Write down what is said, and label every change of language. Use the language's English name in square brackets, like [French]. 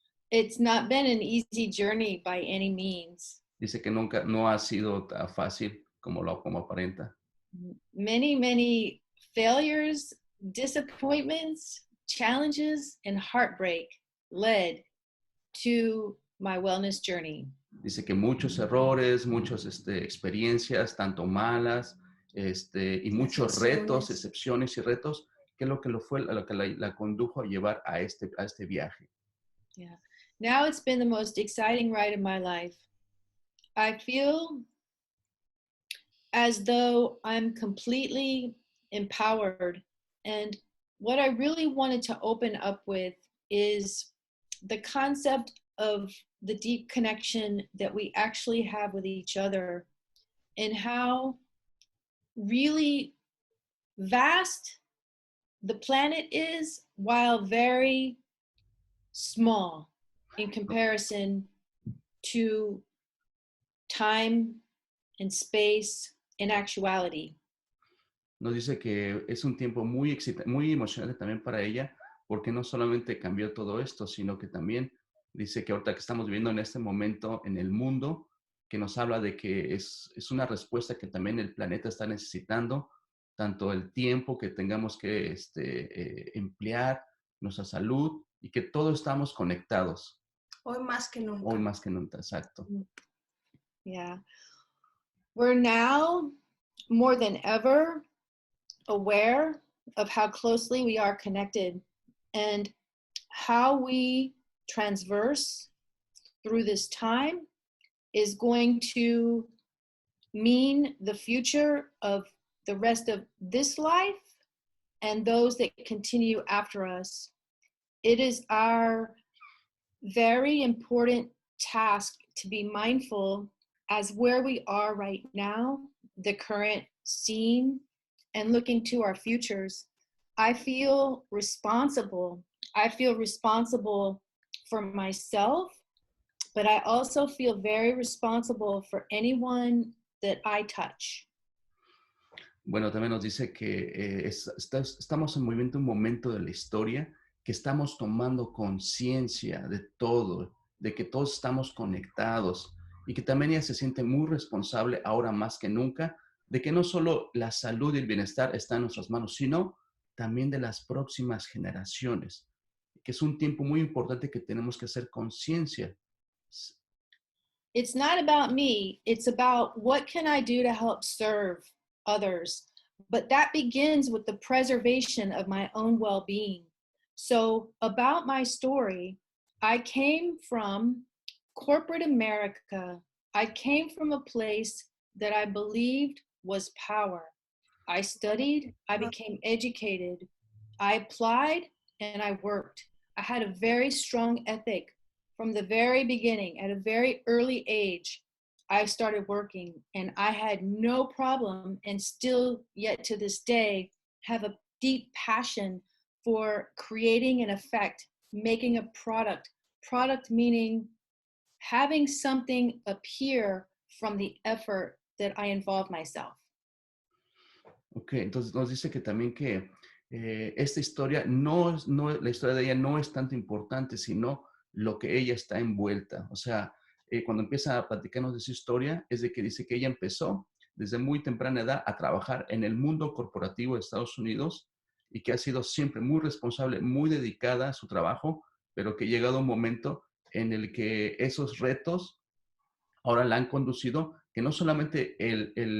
[English] It's not been an easy journey by any means. [Spanish] Dice que no ha sido tan fácil como aparenta. [English] Many failures, disappointments, challenges, and heartbreak led to my wellness journey. [Spanish] Dice que muchos errores, muchas experiencias, tanto malas, y muchos retos, excepciones y retos, que es lo que la condujo a llevar a este viaje. Yeah. [English] Now it's been the most exciting ride of my life. I feel as though I'm completely empowered. And what I really wanted to open up with is the concept of the deep connection that we actually have with each other and how really vast the planet is while very small in comparison to time and space and actuality. [Spanish] Nos dice que es un tiempo muy emocionante también para ella, porque no solamente cambió todo esto, sino que también dice que ahorita que estamos viviendo en este momento en el mundo, que nos habla de que es una respuesta que también el planeta está necesitando, tanto el tiempo que tengamos que emplear, nuestra salud, y que todos estamos conectados. Hoy más que nunca. Hoy más que nunca, exacto. Yeah. [English] We're now more than ever aware of how closely we are connected and how we transverse through this time is going to mean the future of the rest of this life and those that continue after us. It is our very important task to be mindful as where we are right now, the current scene, and looking to our futures. I feel responsible. I feel responsible for myself, but I also feel very responsible for anyone that I touch. [Spanish] Bueno, también nos dice que estamos viviendo un momento de la historia que estamos tomando conciencia de todo, de que todos estamos conectados y que también ella se siente muy responsable ahora más que nunca de que no solo la salud y el bienestar están en nuestras manos, sino también de las próximas generaciones, que es un tiempo muy importante que tenemos que hacer conciencia. [English] It's not about me, it's about what can I do to help serve others. But that begins with the preservation of my own well-being. So about my story, I came from corporate America. I came from a place that I believed was power. I studied, I became educated, I applied, and I worked. I had a very strong ethic from the very beginning. At a very early age, I started working, and I had no problem, and still yet to this day have a deep passion for creating an effect, making a product. Product meaning having something appear from the effort that I involve myself. [Spanish] Ok, entonces nos dice que también que esta historia la historia de ella no es tanto importante, sino lo que ella está envuelta. O sea, cuando empieza a platicarnos de su historia, es de que dice que ella empezó desde muy temprana edad a trabajar en el mundo corporativo de Estados Unidos y que ha sido siempre muy responsable, muy dedicada a su trabajo, pero que ha llegado un momento en el que esos retos ahora la han conducido, que no solamente el